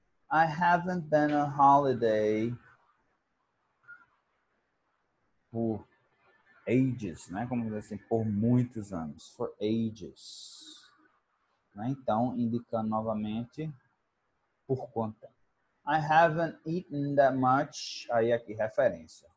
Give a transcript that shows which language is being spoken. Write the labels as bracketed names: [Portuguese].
[English] I haven't been on holiday por ages, né? [Portuguese] Como dizer assim, por muitos anos. [English] For ages. [Portuguese] Né? Então, indicando novamente por quanto tempo. [English] I haven't eaten that much. [Portuguese] Aí aqui, referência.